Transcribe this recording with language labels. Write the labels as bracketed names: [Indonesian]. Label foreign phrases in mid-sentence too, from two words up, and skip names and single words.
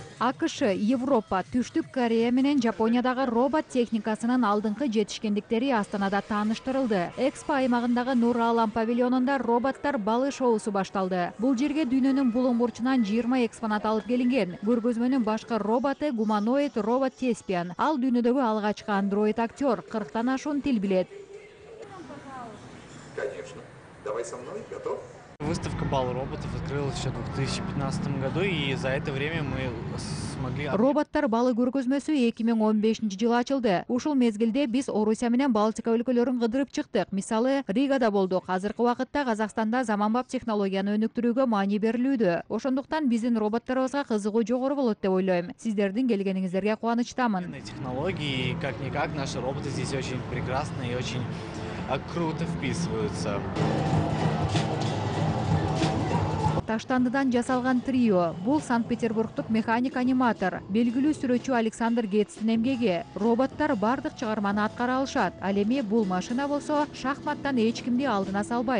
[Kyrgyz] АКШ, Европа, Түштүк Корея менен Жапониядагы робот техникасынын алдыңкы жетишкендиктери Астанада тааныштырылды. Экспо аймагындагы Нур Алам павильонунда роботтар балы шоусу башталды. Бул жерге дүйнөнүн булуң бурчунан 20 экспонат алып келинген. Көргөзмөнүн башкы роботу гуманоид робот Теспиан. Ал дүйнөдөгү алгачкы андроид актер, 40тан ашуун тил билет. [Russian] Конечно. Давай со мной. Готов? Выставка «Бал роботов» открылась еще в 2015 году, и за это время мы смогли... [Kyrgyz] Роботтар балы көргөзмөсү 2015-жылы ачылды. Ушул мезгилде биз Орусия менен Балтика өлкөлөрүн кыдырып чыктык. Мисалы, Ригада болдук. Азыркы убакытта Казакстанда заманбап технологияны өнүктүрүүгө маани берилүүдө. Ошондуктан биздин роботторубузга кызыгуу жогору болот деп ойлойм. Сиздердин келгениңиздерге кубанычтамын. [Russian] Технологии, как-никак, наши роботы здесь очень прекрасны и очень круто вписываются. [Kyrgyz] Таштандыдан жасалган трио. Бул Санкт-Петербургтук механик-аниматор, белгилүү сүрөтчү Александр Гетстин эмгеги. Роботтар бардык чыгарманы аткара алышат. Ал эми бул машина болсо шахматтан эч кимди алдына салбайт.